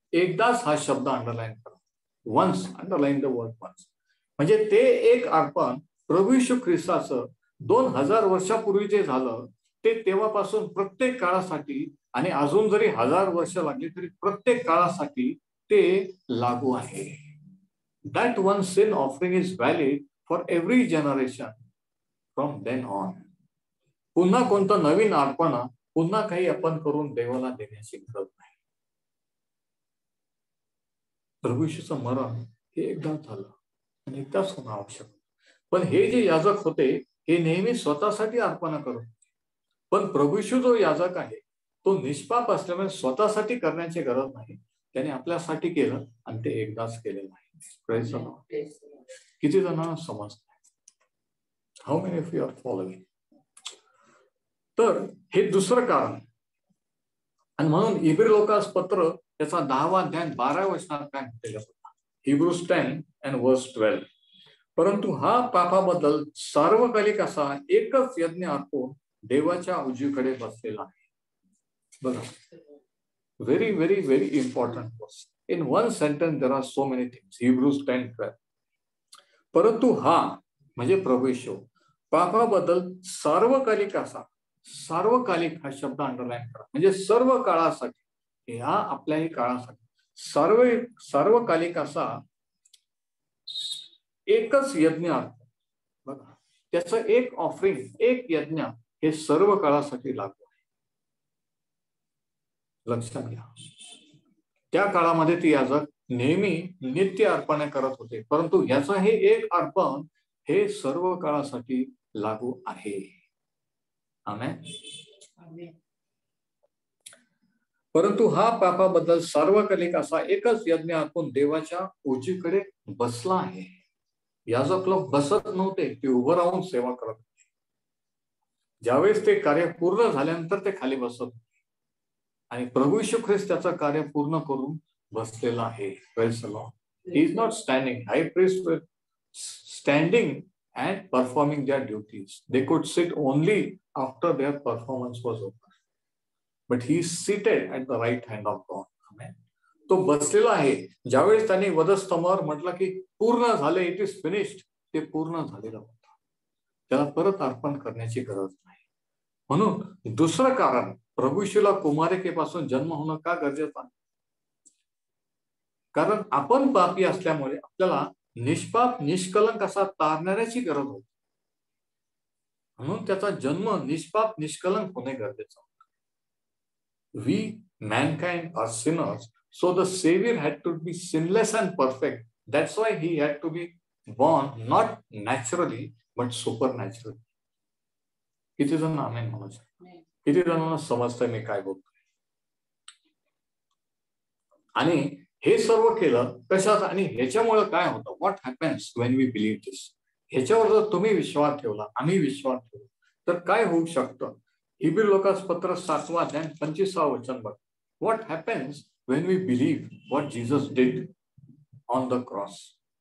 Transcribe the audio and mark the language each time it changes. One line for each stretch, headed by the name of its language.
Marathi: एकदाच हा शब्द अंडरलाईन करा,
English: Once, underline the word once.
Marathi: म्हणजे ते एक अर्पण प्रभू येशू ख्रिस्ताचं 2000 वर्षापूर्वी जे झालं ते तेव्हापासून प्रत्येक काळासाठी, आणि अजून जरी 1000 वर्ष लागली तरी प्रत्येक काळासाठी ते लागू आहे.
English: That one sin offering is valid for every generation from then on.
Marathi: पुन्हा कोणतं नवीन अर्पण, पुन्हा काही आपण करून देवाला देण्याची गरज नाही. प्रभू येशूचं मरण हे एकदा झालं आणि एकदाच होणं आवश्यक. पण हे जे याजक होते हे नेहमी स्वतःसाठी अर्पण करत. पण प्रभू येशू जो याजक आहे तो निष्पाप असल्यामुळे स्वतःसाठी करण्याची गरज नाही. त्याने आपल्यासाठी केलं आणि ते एकदाच केलेलं आहे. किती जणांना समजतं?
English: How many of you are following?
Marathi: तर हे दुसरं कारण. आणि म्हणून इब्री लोकास पत्र त्याचा 10वा अध्याय 12व्या वचनात काय म्हटलेलं होतं?
English: Hebrews 10 and verse 12.
Marathi: परंतु हा पापाबद्दल सार्वकालिक असा एकच यज्ञ अर्पण देवाच्या उजवीकडे बसलेला आहे. बघा,
English: Very very very important verse. In one sentence there are so many things. Hebrews 10:12.
Marathi: परंतु हा म्हणजे प्रभू येशू पापाबद्दल सार्वकालिक असा, सार्वकालिक हा शब्द अंडरलाईन करा, म्हणजे सर्व काळासाठी, ह्या आपल्याही काळासाठी सार्वकालिक असा एकच यज्ञ अर्पण. बघा, त्याचं एक ऑफरिंग, एक यज्ञ हे सर्व काळासाठी लागू आहे. लक्षात घ्या, त्या काळामध्ये ती याजक नेहमी नित्य अर्पण करत होते, परंतु याचं हे एक अर्पण हे सर्व काळासाठी लागू आहे. आमेन. परंतु हा पापाबद्दल सार्वकालिक असा एकच यज्ञ अर्पण देवाच्या उजवीकडे बसला आहे. याजक लोक बसत नव्हते, ते उभं राहून सेवा करत होते. ज्यावेळेस ते कार्य पूर्ण झाल्यानंतर ते खाली बसत होते आणि प्रभू येशू ख्रिस्त त्याचं कार्य पूर्ण करून बसलेला आहे.
English: Praise the Lord. He is not standing. High priest were standing and performing their duties. They could sit only after their performance was over. But he is seated at the right hand of God. Amen.
Marathi: तो बसलेला आहे. ज्यावेळेस त्यांनी वधस्तंभावर म्हटलं की पूर्ण झाले,
English: it is finished,
Marathi: ते पूर्ण झालेलं होतं. त्याला परत अर्पण करण्याची गरज नाही. म्हणून दुसरं कारण प्रभू येशूला कुमारिकेपासून जन्म होणं का गरजेचं आहे? कारण आपण पापी असल्यामुळे आपल्याला निष्पाप निष्कलंक असा तारणाऱ्याची गरज होती. म्हणून त्याचा जन्म निष्पाप निष्कलंक होणे गरजेचं होतं.
English: We mankind are sinners, so the Savior had to be sinless and perfect. That's why he had to be born not naturally but supernaturally.
Marathi: किती जण आमेन म्हणू शकतो? किती जणांना समजतंय मी काय बोलतोय? आणि हे सर्व केलं कशात? आणि ह्याच्यामुळे काय होतं?
English: What happens when we believe this?
Marathi: ह्याच्यावर जर तुम्ही विश्वास ठेवला, आम्ही विश्वास ठेवला, तर काय होऊ शकतं? हिब्रू लोकांस पत्र 7वा अध्याय 25वा वचन बघ.
English: What happens when we believe what Jesus did on the cross?